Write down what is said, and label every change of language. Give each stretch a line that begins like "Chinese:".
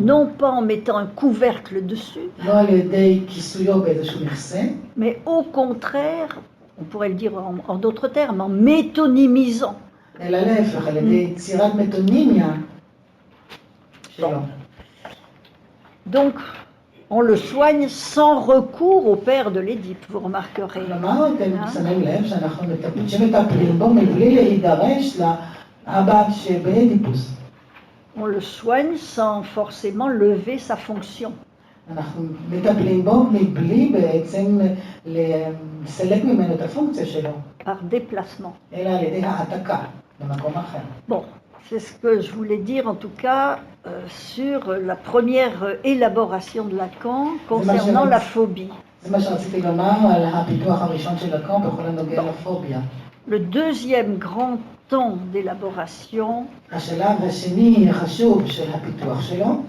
French: non pas en mettant un couvercle dessus,
Hebrew: לא על ידי כיסויו באיזשהו מכסה,
French: mais au contraire, on pourrait le dire en d'autres termes, en métonymisant.
Hebrew: אלא להפך, על ידי יצירת מטונימיה שלו.
French: Donc, on le soigne sans recours au père de l'Édipe, vous remarquerez.
Hebrew: כלומר, אתם שמים לב שמטפלים בו מבלי להידרש לאבא שבאדיפוס.
French: On le soigne sans forcément lever sa fonction.
Hebrew: אנחנו מטפלים בו מבלי בעצם לסלק ממנו את הפונקציה שלו,
French: Par déplacement.
Hebrew: אלא על ידי העתקה במקום אחר.
French: Bon, c'est ce que je voulais dire en tout cas sur la première élaboration de Lacan concernant la phobie.
Hebrew: זה מה שרציתי לומר על הפיתוח הראשון של לקאן בכל הנוגע לפוביה.
French: Le deuxième grand temps d'élaboration,
Hebrew: השלב השני החשוב של הפיתוח שלו,